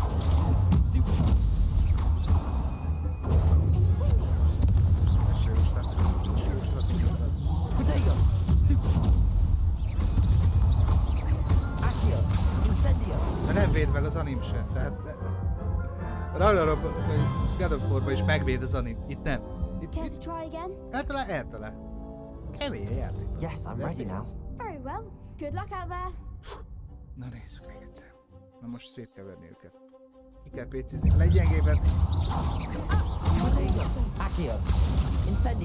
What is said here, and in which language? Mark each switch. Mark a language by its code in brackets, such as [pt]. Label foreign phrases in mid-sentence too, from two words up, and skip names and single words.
[hu] De nem véd meg az anim sem, tehát Ragnarokban, God of Warban is megvéd az anim, itt nem. Itt eltalál. Kemény a játék. [en] Yes, I'm ready now. Very well. Good luck out there. [hu] Na nézzük még egyszer. Na most szét kell verni őket. Ki kell PC-zni. A leggyengébben. Accio. Incendio.